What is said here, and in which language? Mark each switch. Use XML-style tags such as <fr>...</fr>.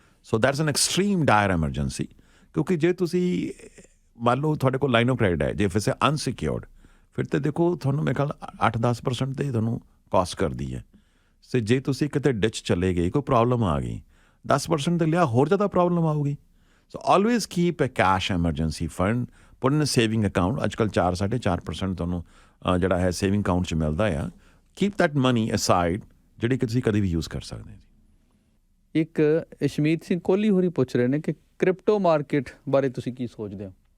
<en>So that's an extreme dire emergency.</en> <pa>ਕਿਉਂਕਿ ਜੇ ਤੁਸੀਂ ਮੰਨ ਲਓ ਤੁਹਾਡੇ ਕੋਲ ਲਾਈਨ ਆਫ ਕ੍ਰੈਡਿਟ ਹੈ, ਜੇ ਫਿਰ ਅਨਸਿਕਿਓਰਡ, ਫਿਰ ਤਾਂ ਦੇਖੋ ਤੁਹਾਨੂੰ ਮੇਰੇ ਖਿਆਲ 8-10% 'ਤੇ ਤੁਹਾਨੂੰ ਕਾਸਟ ਕਰਦੀ ਹੈ। ਸੋ ਜੇ ਤੁਸੀਂ ਕਿਤੇ ਡਿਚ ਚਲੇ ਗਏ, ਕੋਈ ਪ੍ਰੋਬਲਮ ਆ ਗਈ, 10% 'ਤੇ ਲਿਆ ਹੋਰ ਜ਼ਿਆਦਾ ਪ੍ਰੋਬਲਮ ਆਊਗੀ।</pa> <en>So always keep a cash emergency fund, put in a saving account.</en> <pa>ਅੱਜ ਕੱਲ੍ਹ 4-4.5% ਤੁਹਾਨੂੰ ਜਿਹੜਾ ਹੈ ਸੇਵਿੰਗ ਅਕਾਊਂਟ 'ਚ ਮਿਲਦਾ ਆ।</pa> <en>Keep that money aside,</en> <pa>ਜਿਹੜੀ ਕਿ ਤੁਸੀਂ ਕਦੇ ਵੀ ਯੂਜ਼ ਕਰ ਸਕਦੇ ਹੋ। ਇੱਕ ਇਸ਼ਮੀਤ ਸਿੰਘ ਕੋਹਲੀ ਹੋਰੀ ਪੁੱਛ ਰਹੇ ਨੇ ਕਿ ਕ੍ਰਿਪਟੋ ਮਾਰਕੀਟ ਬਾਰੇ ਤੁਸੀਂ ਕੀ ਸੋਚਦੇ ਹੋ?</pa>